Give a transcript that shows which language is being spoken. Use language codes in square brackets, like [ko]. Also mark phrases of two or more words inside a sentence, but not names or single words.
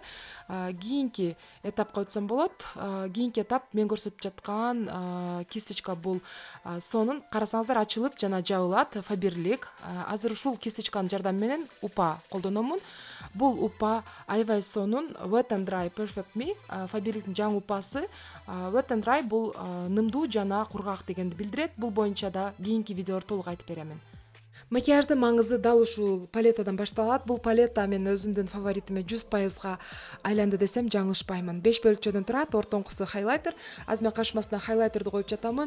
[ky] Кийинки этапка өтсөм болот. Кийинки этап мен көрсөтүп жаткан кисточка бул сонун карасаңыздар ачылып жана жабылат. Faberlic. Азыр ушул кисточканын жардамы менен упа колдономун. Бул упа аябай сонун Wet and Dry Perfect Me. Faberlic'тин жаңы упасы. Wet and Dry бул нымдуу жана кургак дегенди билдирет. Бул боюнча да кийинки видеолор толук айтып беремин. Макияждын маңызы дал ушул палетадан башталат. Бул палета мен өзүмдүн фаворитиме 100% айланды десем жаңылышпаймын. 5 бөлүкчөдөн турат, ортоңкусу хайлайтер. Азыр мен кашыма астына хайлайтерди коюп жатамын.